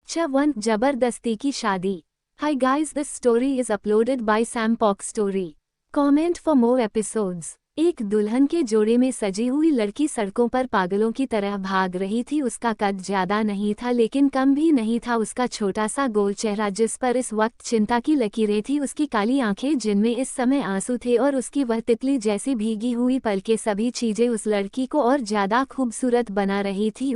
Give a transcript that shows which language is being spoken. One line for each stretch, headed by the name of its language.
Hindi: Chapter 1 जबरदस्ती की शादी.
English: Hi guys, this story is uploaded by Sam Pock Story. Comment for more episodes.
Hindi: एक दुल्हन के जोड़े में सजी हुई लड़की सड़कों पर पागलों की तरह भाग रही थी। उसका कद ज्यादा नहीं था लेकिन कम भी नहीं था। उसका छोटा सा गोल चेहरा जिस पर इस वक्त चिंता की लकीरें थी, उसकी काली आंखें जिनमें इस समय आंसू थे और उसकी वह तितली जैसी भीगी हुई पलकें, सभी चीजें उस लड़की को और ज्यादा खूबसूरत बना रही थी।